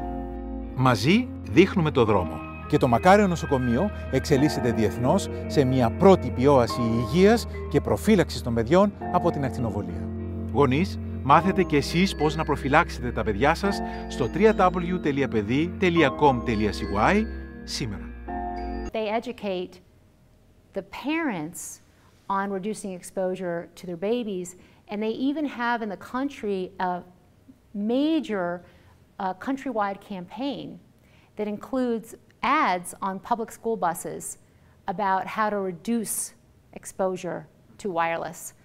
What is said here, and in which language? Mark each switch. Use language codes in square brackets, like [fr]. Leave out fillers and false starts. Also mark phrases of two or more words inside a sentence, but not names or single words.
[el] Μαζί δείχνουμε το δρόμο και το μακάριο νοσοκομείο εξελίσσεται διεθνώς σε μια πρότυπη όαση υγείας και προφύλαξης των παιδιών από την ακτινοβολία. Γονείς, μάθετε και εσείς πώς να προφυλάξετε τα παιδιά σας στο www.pedi.com.cy σήμερα. [en] They educate the parents on reducing exposure to their babies, and they even have in the country a major countrywide campaign that includes ads on public school buses about how to reduce exposure to wireless.